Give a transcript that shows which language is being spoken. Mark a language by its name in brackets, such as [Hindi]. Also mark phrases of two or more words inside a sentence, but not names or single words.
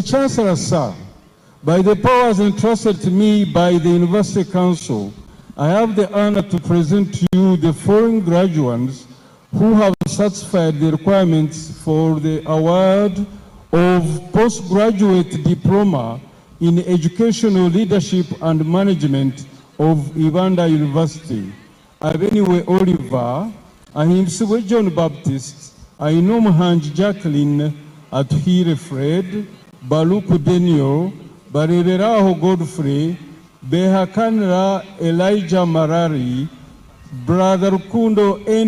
[English] Chancellor, sir, by the powers entrusted to me by the University Council, I have the honor to present to you the foreign graduates who have satisfied the requirements for the award of postgraduate diploma in educational leadership and management of Ibanda University. Abeniwe Oliver, Ahimsiwe John Baptist, Aino Muhanji Jacqueline, Atuhire Fred, Baluku Daniel, Barereraho Godfrey, Behakanra Elijah Marari, Brother Kundo N.